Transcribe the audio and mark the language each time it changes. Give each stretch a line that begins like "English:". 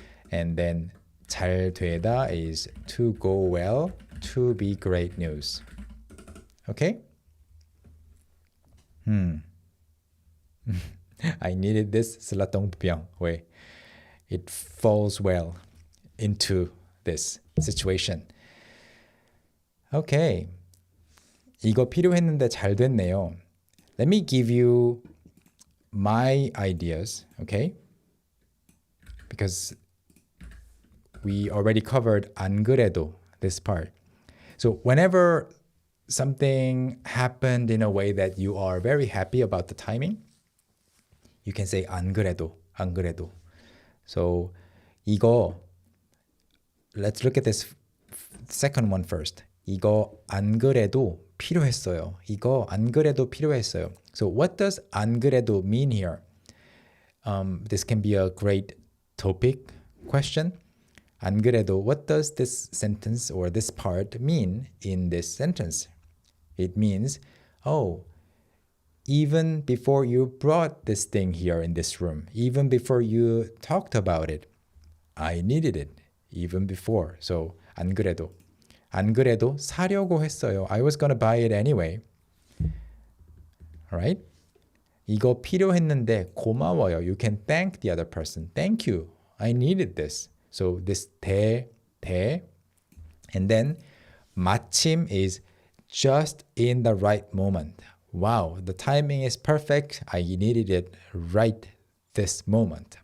English: And then 잘 되다 is to go well, to be great news. Okay? I needed this 슬라똥병 way. It falls well into this situation. Okay.
Korean: 이거 필요했는데 잘 됐네요.
English: Let me give you my ideas, okay? Because we already covered 안 그래도, this part. So whenever something happened in a way that you are very happy about the timing, you can say 안 그래도, 안 그래도. So 이거, let's look at this second one first.
Korean: 이거 안 그래도 필요했어요. 이거 안 그래도 필요했어요.
English: So what does 안 그래도 mean here? This can be a great topic question. 안 그래도, what does this sentence or this part mean in this sentence? It means, oh, even before you brought this thing here in this room, even before you talked about it, I needed it even before. So
Korean: 안 그래도, 안 그래도 사려고 했어요.
English: I was gonna buy it anyway. Alright?
Korean: 이거 필요했는데 고마워요.
English: You can thank the other person. Thank you. I needed this. So this 대, and then 마침 is just in the right moment. Wow, the timing is perfect. I needed it right this moment.